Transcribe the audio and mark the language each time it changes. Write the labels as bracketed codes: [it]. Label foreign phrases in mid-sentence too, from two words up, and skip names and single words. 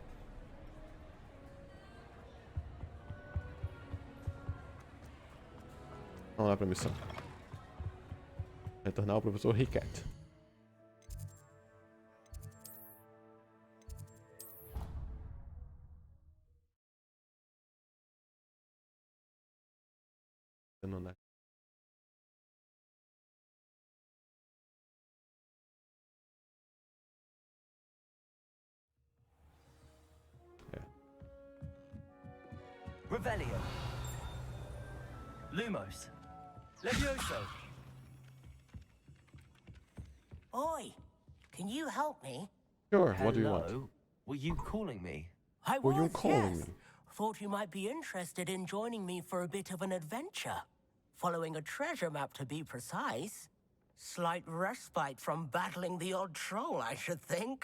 [pt] Vamos lá pra missão. Retornar ao professor Riquet. Não dá. Revelio. Lumos. Levioso. [en] Oi, can you help me? Sure, what do you want? Hello? Were you calling me? I Were you was, calling yes. me? Thought you might be interested in joining me for a bit of an adventure. Following a treasure map, to be precise. Slight respite from battling the odd troll, I should think.